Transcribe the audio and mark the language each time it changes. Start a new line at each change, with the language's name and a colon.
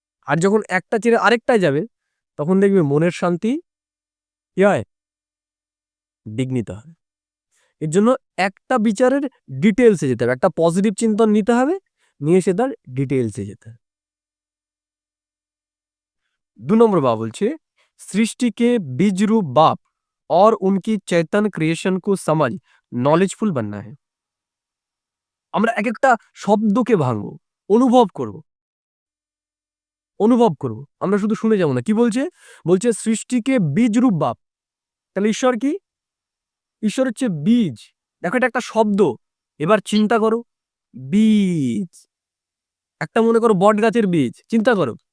Bangla: আর যখন একটা ছেড়ে আরেকটায় যাবে, তখন দেখবে মনের শান্তি কি হয়? বিঘ্নিত হয়। এর জন্য একটা বিচারের ডিটেলসে যেতে হবে, একটা পজিটিভ চিন্তন নিতে হবে, নিয়ে এসে তার ডিটেলসে যেতে হবে। 2 নম্বর বাব বলছে
Hindi: सृष्टि के बीज रूप बाप और उनकी चैतन्य क्रिएशन को समझ नॉलेजफुल बनना है।
Bangla: আমরা এক একটা শব্দকে ভাঙবো, অনুভব করব, অনুভব করব। আমরা শুধু শুনে যাব না। কি বলছে? বলছে সৃষ্টিকে বীজ রূপ বাপ। তাহলে ঈশ্বর কি? ঈশ্বর হচ্ছে বীজ। দেখো এটা একটা শব্দ। এবার চিন্তা করো, বীজ। একটা মনে করো বট গাছের বীজ, চিন্তা করো।